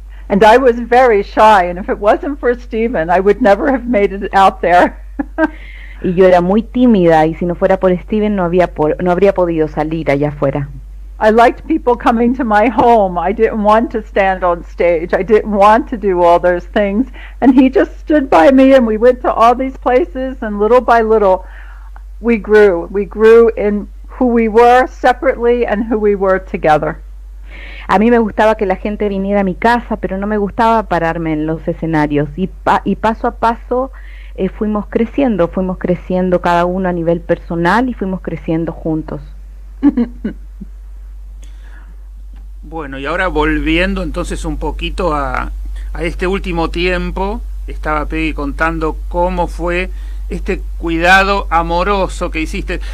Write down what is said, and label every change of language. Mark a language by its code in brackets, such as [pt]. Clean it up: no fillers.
[en] And I was very shy, and if it wasn't for Stephen, I would never have made it out there. [es] Y yo era muy tímida y si no fuera por Steven no habría podido salir allá afuera. [en] I liked people coming to my home. I didn't want to stand on stage. I didn't want to do all those things. And he just stood by me and we went to all these places and little by little we grew. We grew in who we were separately and who we were together. [es] A mí me gustaba que la gente viniera a mi casa, pero no me gustaba pararme en los escenarios. Y paso a paso fuimos creciendo cada uno a nivel personal y fuimos creciendo juntos. Bueno, y ahora volviendo entonces un poquito a este último tiempo, estaba Peggy contando cómo fue este cuidado amoroso que hiciste.